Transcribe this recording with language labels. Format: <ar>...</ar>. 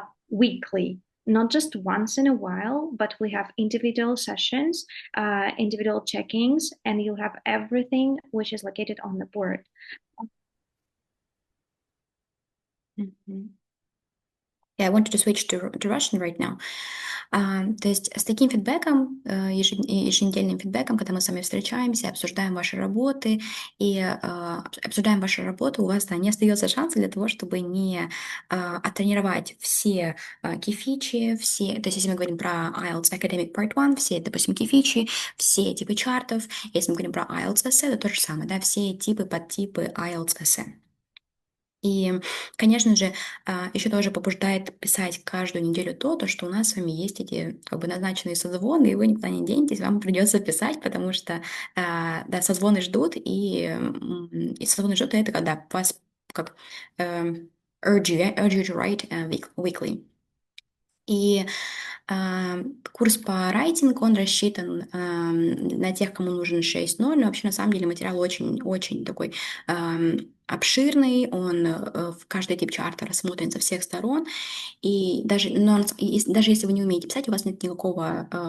<en>weekly, not just once in a while, but we have individual sessions, individual checkings, and you'll have everything which is located on the board. Yeah, I wanted to switch to Russian right now.</en> <ru>То есть с таким фидбэком, еженедельным фидбэком, когда мы с вами встречаемся, обсуждаем ваши работы обсуждаем ваши работы, у вас не остается шанса для того, чтобы не оттренировать все key-фичи, все, то есть если мы говорим про IELTS Academic Part 1, все, допустим, key-фичи, все типы чартов, если мы говорим про IELTS Essay, это то же самое, да, все типы, подтипы IELTS Essay. И, конечно же, еще тоже побуждает писать каждую неделю то, что у нас с вами есть эти как бы назначенные созвоны, и вы никуда не денетесь, вам придется писать, потому что, да, созвоны ждут, и созвоны ждут, и это когда вас как</ru> <en>urge you to write weekly.</en> <ru>И курс по райтинг, он рассчитан на тех, кому нужен 6.0, но вообще на самом деле материал очень-очень такой обширный, он в каждый тип чарта рассмотрен со всех сторон, и даже если вы не умеете писать, у вас нет никакого</ru>